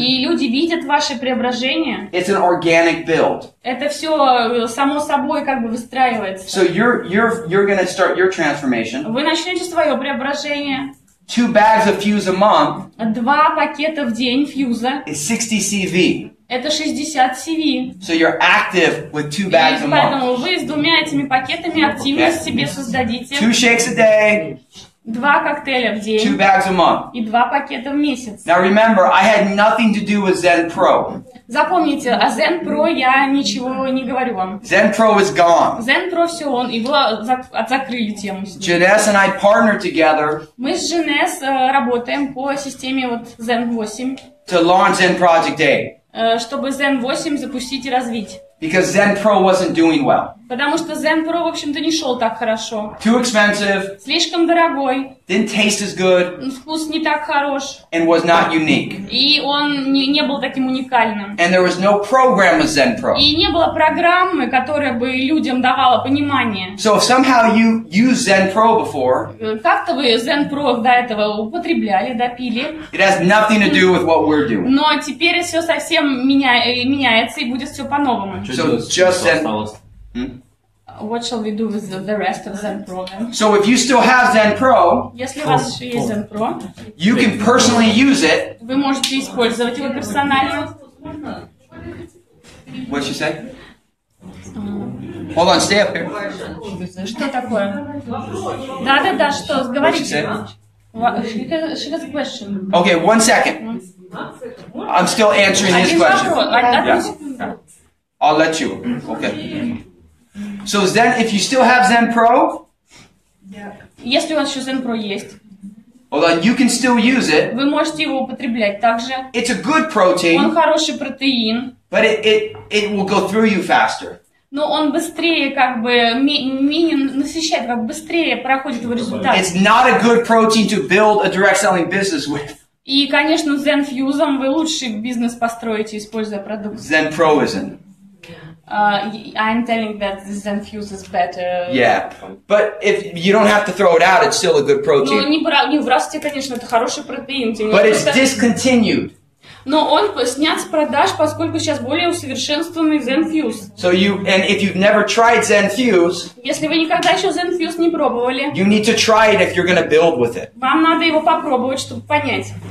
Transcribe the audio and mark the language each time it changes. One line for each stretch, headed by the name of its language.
Russian: и люди видят ваши преображения,
English: it's an organic build.
Russian: это все само собой как бы выстраивается.
English: So you're going to start your transformation.
Russian: Вы начнете свое преображение.
English: 2 bags of fuse a month
Russian: 2 пакета в день фьюза.
English: is 60 CV.
Russian: Это 60 CV.
English: So you're active with 2 bags a month.
Russian: Поэтому вы с 2 этими пакетами активность себе создадите.
English: 2 shakes a day,
Russian: 2 коктейля в 2 день
English: bags a month.
Russian: и 2 пакета в месяц.
English: Now remember, I had nothing to do with ZEN Pro.
Russian: Запомните, о ZEN Pro я ничего не говорю вам.
English: ZEN Pro is gone.
Russian: ZEN Pro все, его закрыли тему.
English: Janess and I partnered together
Russian: Мы с Жанес работаем по системе вот ZEN 8,
English: to launch ZEN Project8
Russian: чтобы ZEN 8 запустить и развить.
English: because ZEN Pro wasn't doing well.
Russian: Потому что ZEN Pro, в общем-то, не шел так хорошо.
English: Too expensive,
Russian: Слишком дорогой,
English: didn't taste as good,
Russian: вкус не так хорош,
English: and was not unique.
Russian: и он не был таким уникальным.
English: And there was no program with ZEN Pro.
Russian: И не было программы, которая бы людям давала понимание.
English: So if somehow you used ZEN Pro before,
Russian: Как-то вы ZEN Pro до этого употребляли, допили,
English: it has nothing to do with what we're doing.
Russian: но теперь все совсем меняется и будет все по-новому.
English: So just ZEN. What shall we do with the rest of ZEN Pro then? So if you still have ZEN Pro,
Russian: Если у вас еще есть ZEN Pro,
English: you can personally use it.
Russian: вы можете использовать его персонально.
English: What'd she say? Hold on, stay up here.
Russian: Что такое? Да, что? Говорите.
English: say? She has a question. Okay, 1 second. I'm still answering his
Russian: Один
English: question.
Russian: вопрос. Одну секунду.
English: I'll let you. Okay. So ZEN, if you still have ZEN Pro,
Russian: Если у вас еще ZEN Pro есть,
English: hold on, you can still use it.
Russian: вы можете его употреблять также.
English: It's a good
Russian: Он
English: protein,
Russian: хороший протеин,
English: but it will go through you faster.
Russian: но он быстрее как бы менее насыщает, как быстрее проходит его результат.
English: It's not a good protein to build a direct selling business with.
Russian: И, конечно, ZEN Fuse вы лучший бизнес построите, используя продукт.
English: ZEN Pro isn't. I'm telling that ZEN Fuse is better. Yeah, but if you don't have to throw it out, it's still a good
Russian: Ну,
English: protein.
Russian: не выбрасывайте, конечно, это хороший протеин.
English: But it's discontinued.
Russian: Но он снят с продаж, поскольку сейчас более усовершенствованный ZEN Fuse.
English: So and if you've never tried ZEN Fuse,
Russian: Если вы никогда еще ZEN Fuse не пробовали,
English: you need to try it if you're going to build with it.
Russian: вам надо его попробовать, чтобы понять.